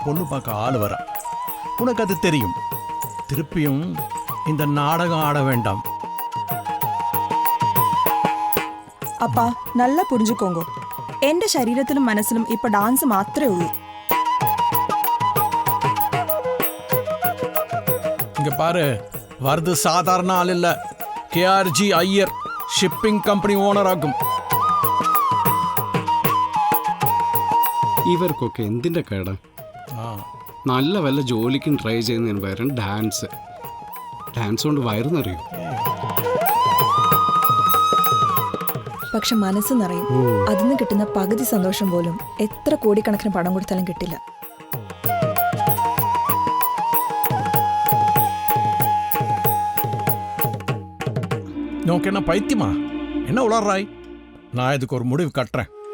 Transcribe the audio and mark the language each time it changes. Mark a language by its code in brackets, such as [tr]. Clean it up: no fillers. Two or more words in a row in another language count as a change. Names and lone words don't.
[ta] பார்க்க ஆள் வர. உனக்கு அது தெரியும். திருப்பியும் இந்த நாடகம் ஆட வேண்டாம். அப்பா நல்லா புரிஞ்சுக்கோங்க. [ml] എന്റെ ശരീരത്തിലും മനസ്സിലും ഇപ്പൊ ഡാൻസ് മാത്രമേ ഉള്ളൂ. [ta] இங்க பாரு, வருது சாதாரண ஆள் இல்ல. [ml] KRG ஐயர் ഷിപ്പിംഗ് കമ്പനി ഓണറാക്കും. ഇവർക്കൊക്കെ എന്തിന്റെ കേടാ? നല്ല വല്ല ജോലിക്കും ട്രൈ ചെയ്യുന്നതിന് പകരം ഡാൻസ് കൊണ്ട് വയറുന്നറിയും. പക്ഷെ മനസ്സ് നിറയും. അതിന് കിട്ടുന്ന പകുതി സന്തോഷം പോലും എത്ര കോടിക്കണക്കിന് പണം കൊടുത്താലും കിട്ടില്ല. [ta] நோக்கு என்ன பைத்தியமா? என்ன உளறாய்? நான் இதுக்கு ஒரு முடிவு கட்டுறேன்.